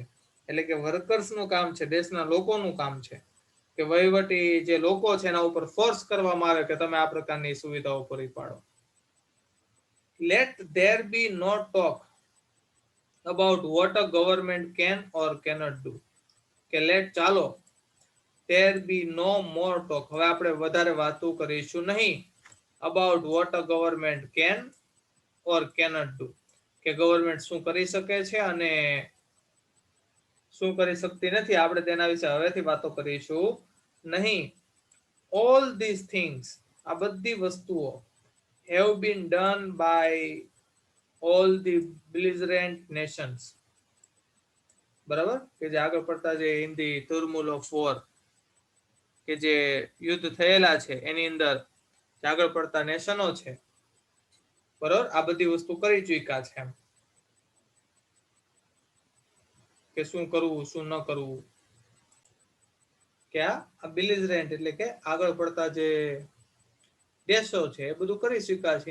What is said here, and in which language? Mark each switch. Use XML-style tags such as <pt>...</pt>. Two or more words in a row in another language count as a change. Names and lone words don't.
<gu>એટલે કે વર્કર્સનું કામ છે, દેશના લોકોનું કામ છે કે વહીવટી જે લોકો છે એના ઉપર ફોર્સ કરવામાં આવે કે તમે આ પ્રકારની સુવિધાઓ પૂરી પાડો.</gu> <en>let there be no talk about what a government can or cannot do.</en> <gu>કે લેટ, ચાલો,</gu> <en>there be no more talk,</en> <gu>હવે આપણે વધારે વાતો કરીશું નહીં,</gu> <en>about what a government can or cannot do,</en> <gu>કે ગવર્મેન્ટ શું કરી શકે છે અને શું કરી શકતી નથી, આપણે તેના વિશે હવેથી વાતો કરીશું નહીં.</gu> <en>all these things,</en> <gu>આ બધી વસ્તુઓ,</gu> <en>have been done by all the belligerent nations.</en> <gu>બરાબર, કે જે આગળ પડતા જે</gu> <en>in the turmoil of war,</en> <gu>કે જે યુદ્ધ થયેલા છે એની અંદર આગળ પડતા નેશનો છે, બરોબર, આ બધી વસ્તુ કરી ચૂક્યા છે એમ, કે શું કરવું શું ન કરવું. કે આ બિલિજરન્ટ એટલે કે આગળ પડતા જે દેશો છે એ બધું કરી ચૂક્યા છે.</gu>